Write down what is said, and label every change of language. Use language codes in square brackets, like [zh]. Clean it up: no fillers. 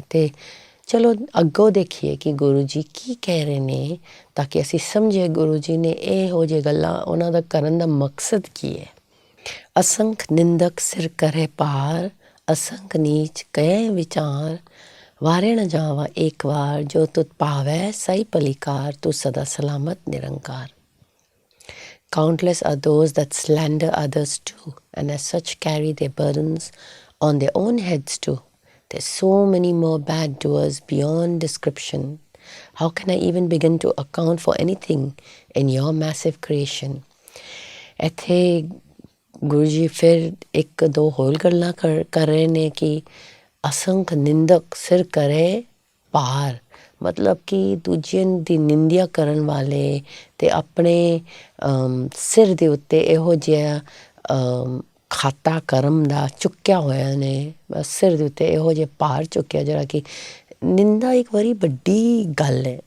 [pa] ਅਤੇ ਚਲੋ ਅੱਗੋਂ ਦੇਖੀਏ ਕਿ ਗੁਰੂ ਜੀ ਕੀ ਕਹਿ ਰਹੇ ਨੇ, ਤਾਂ ਕਿ ਅਸੀਂ ਸਮਝੀਏ ਗੁਰੂ ਜੀ ਨੇ ਇਹੋ ਜਿਹੀ ਗੱਲਾਂ ਉਹਨਾਂ ਦਾ ਕਰਨ ਦਾ ਮਕਸਦ ਕੀ ਹੈ। ਅਸੰਖ ਨਿੰਦਕ ਸਿਰ ਕਰੇ ਪਾਰ, ਅਸੰਖ ਨੀਚ ਕਹੇ ਵਿਚਾਰ। ਵਾਰੇ ਨ ਜਾਵਾ ਇੱਕ ਵਾਰ, ਜੋ ਤੁਧ ਪਾਵੈ ਸਹੀ ਭਲੀਕਾਰ। ਤੂੰ ਸਦਾ ਸਲਾਮਤ ਨਿਰੰਕਾਰ। [en] Countless are those that slander others too, and as such carry their burdens on their own heads too. There's so many more bad doers beyond description. How can I even begin to account for anything in your massive creation? [pa] ਇੱਥੇ ਗੁਰੂ ਜੀ ਫਿਰ 1-2 ਹੋਰ ਗੱਲਾਂ ਕਰ ਰਹੇ ਨੇ ਕਿ ਅਸੰਖ ਨਿੰਦਕ ਸਿਰ ਕਰੇ ਪਾਰ, ਮਤਲਬ ਕਿ ਦੂਜਿਆਂ ਦੀ ਨਿੰਦਿਆ ਕਰਨ ਵਾਲੇ ਅਤੇ ਆਪਣੇ ਸਿਰ ਦੇ ਉੱਤੇ ਇਹੋ ਜਿਹਾ ਖਾਤਾ ਕਰਮ ਦਾ ਚੁੱਕਿਆ ਹੋਇਆ ਨੇ, ਬਸ ਸਿਰ ਦੇ ਉੱਤੇ ਇਹੋ ਜਿਹੇ ਭਾਰ ਚੁੱਕਿਆ ਜਿਹੜਾ ਕਿ ਨਿੰਦਾ ਇੱਕ ਵਾਰੀ ਵੱਡੀ ਗੱਲ ਹੈ।